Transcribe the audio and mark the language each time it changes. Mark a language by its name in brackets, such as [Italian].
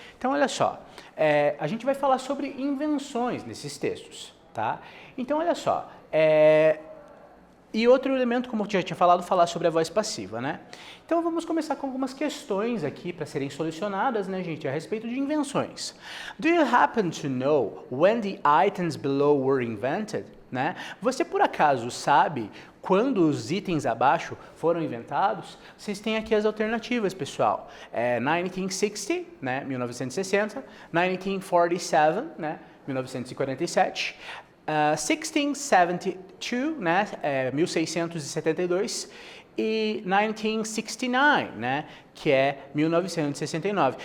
[Portuguese] Então olha só, a gente vai falar sobre invenções nesses textos, tá? Então olha só, e outro elemento, como eu já tinha falado, falar sobre a voz passiva, né? Então vamos começar com algumas questões aqui para serem solucionadas, né, gente, a respeito de invenções. [English] Do you happen to know when the items below were invented? [Portuguese] Né? Você por acaso sabe quando os itens abaixo foram inventados? Vocês têm aqui as alternativas, pessoal. 1960, né, 1960, 1947, né, 1947, 1672, né, 1672, e 1969, né, que é 1969.